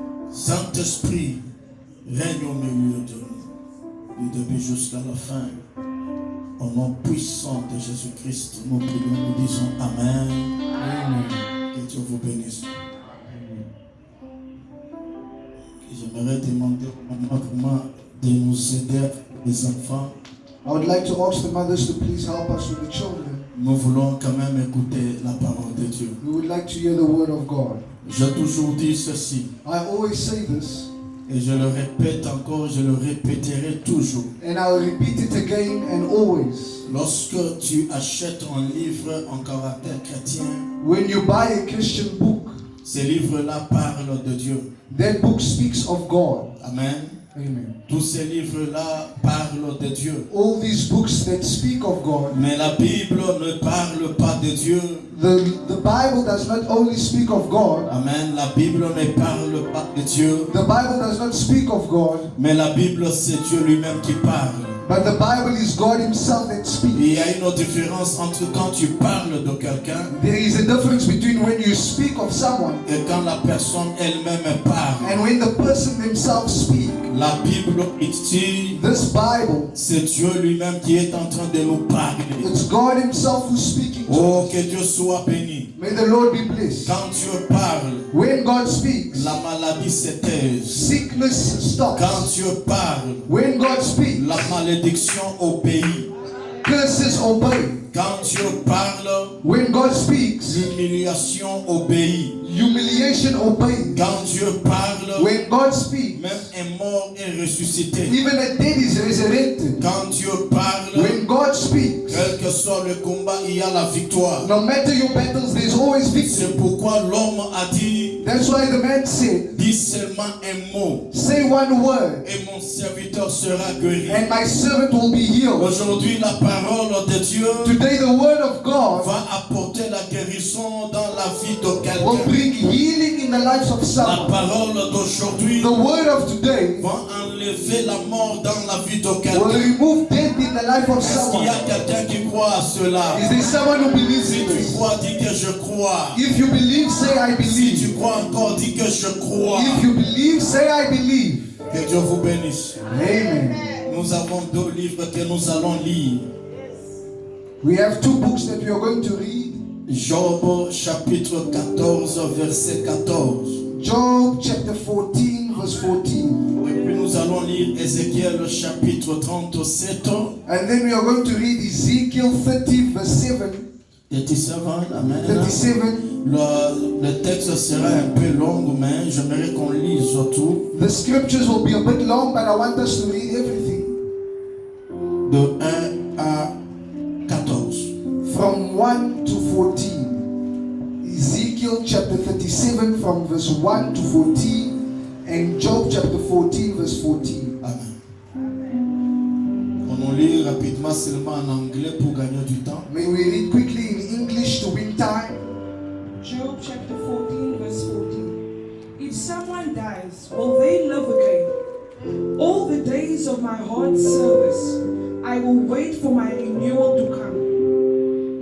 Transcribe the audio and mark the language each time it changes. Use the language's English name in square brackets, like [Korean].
[French] Saint-Esprit, règne au milieu de nous, du début jusqu'à la fin. Au nom puissant de Jésus-Christ, nous prions, nous disons Amen. Amen. Que Dieu vous bénisse. J'aimerais demander au maman de nous aider, les enfants. [English] I would like to ask the mothers to please help us with the children. [French] Nous voulons quand même écouter la parole de Dieu. [English] We would like to hear the word of God. [French] J'ai toujours dit ceci, [English] I always say this, [French] et je le répète encore, je le répéterai toujours. [English] and I'll repeat it again and always. [French] Lorsque tu achètes un livre en caractère chrétien, [English] When you buy a Christian book, [French] ces livres-là parlent de Dieu. [English] that book speaks of God. [French] Amen. [English] Amen. [French] Tous ces livres-là parlent de Dieu. [English] All these books that speak of God, [French] Mais la Bible ne parle pas de Dieu. [English] the Bible does not only speak of God, Amen. [French] La Bible ne parle pas de Dieu. [English] the Bible does not speak of God, [French] Mais la Bible, c'est Dieu lui-même qui parle. [English] but the Bible is God Himself that speaks. [French] y a une différence entre quand tu parles de quelqu'un [English] There is a difference between when you speak of someone [French] et quand la personne elle-même parle. [English] and when the person themselves speak. [French] La Bible ici, [English] This Bible, [French] c'est Dieu lui-même qui est en train de nous parler. [English] it's God Himself who's speaking to Oh, us. [French] que Dieu soit béni. [English] May the Lord be blessed. [French] Quand Dieu parle, [English] When God speaks, [French] la maladie se taise. [English] sickness [French] Quand [English] stops. [French] Dieu parle, [English] When God speaks, [French] la malédiction obéit. [English] curses obey. [French] Quand Dieu parle, [English] When God speaks, [French] l'humiliation obéit. [English] humiliation obeys. [French] Quand Dieu parle, [English] When God speaks, [French] même un mort est ressuscité. [English] even a dead is resurrected. [French] Quand Dieu parle, [English] When God speaks, [French] quel que soit le combat, il y a la victoire. [English] no matter your battles, there's always victory. [French] C'est pourquoi l'homme a dit, [English] That's why the man said, [French] dis seulement un mot [English] say one word [French] et mon serviteur sera guéri. [English] and my servant will be healed. [French] Aujourd'hui, la parole de Dieu [English] Today the word of God [French] va apporter la guérison dans la vie de [English] will [French] quelqu'un. [English] bring healing in the lives of [French] La [English] someone. [French] parole d'aujourd'hui [English] The word of today [French] va enlever la mort dans la vie de [English] will [French] quelqu'un. [English] remove death in the life of [French] Est-ce qu'il y a quelqu'un qui croit à cela? [English] Is there someone who believes [French] Si [English] in [French] tu [English] this? [French] crois, dis que je crois. [English] If you believe, say I [French] Si tu [English] believe. [French] crois encore, dis que je crois. [English] If you believe, say I believe. [French] Que Dieu vous bénisse. [English] Amen. [French] Nous avons deux livres que nous allons lire. [English] We have two books that we are going to read. [French] Job chapitre 14, verset 14. [English] Job chapter 14, verse 14. [French] Et puis nous allons lire Ézéchiel chapitre 37. [English] And then we are going to read Ezekiel 30, verse 7. [French] 37, amen. 37. Le texte sera un peu long, mais j'aimerais qu'on lise tout. [English] The scriptures will be a bit long, but I want us to read everything. [French] De 1 à 14. [English] From 1 to 14. Ezekiel chapter 37 from verse 1 to 14. And Job chapter 14 verse 14. Amen. [French] On lit rapidement seulement en anglais pour gagner du temps. [English] May we read quickly in English to win time. Job chapter 14, verse 14. If someone dies, will they live again? All the days of my heart's service, I will wait for my renewal to come.